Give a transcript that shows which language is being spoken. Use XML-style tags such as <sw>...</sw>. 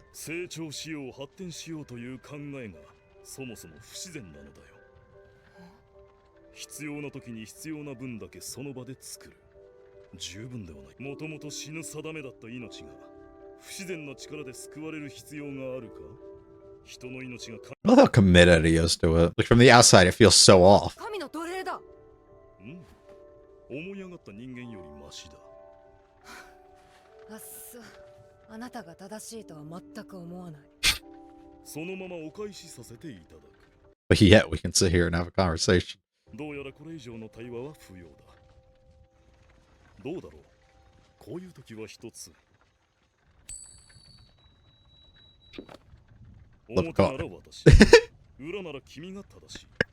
<ja>成長しよう発展しようという考えがそもそも不自然なのだよ。必要な時に必要な分だけその場で作る。十分ではない。もともと死ぬ定めだった命が不自然な力で救われる必要があるか？人の命が</ja> <en>I love how committed he is to it. Like, from the outside, it feels so off.</en> <ja>神の奴隷だ。思い上がった人間よりマシだ。あっそ、あなたが正しいとは全く思わない。そのままお返しさせていただく。</ja> <en>But yet, we can sit here and have a conversation.</en> <ja>どうやらこれ以上の対話は不要だ。どうだろう。こういう時は一つ。表なら私、裏なら君が正しい。</ja>